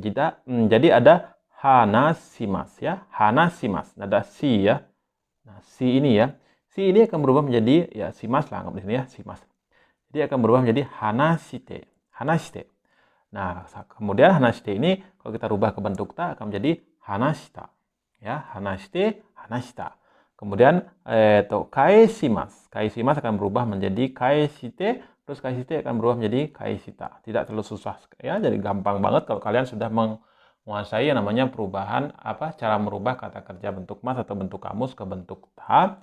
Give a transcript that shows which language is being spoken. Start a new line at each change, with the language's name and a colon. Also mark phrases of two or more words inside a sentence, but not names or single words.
Indonesian: Jadi ada hanasimas ya, hanasimas. Ada si ya. Nah, si ini ya. Si ini akan berubah menjadi ya simas lah, anggap di sini ya, simas. Jadi akan berubah menjadi hanashite. Hanashite. Nah, kemudian hanashite ini kalau kita rubah ke bentuk ta akan menjadi hanashita. Ya, hanashite, hanashita. Kemudian kaesimas. Kaesimas akan berubah menjadi kaesite, terus kaesite akan berubah menjadi kaesita. Tidak terlalu susah ya, jadi gampang banget kalau kalian sudah menguasai yang namanya perubahan cara merubah kata kerja bentuk mas atau bentuk kamus ke bentuk ta.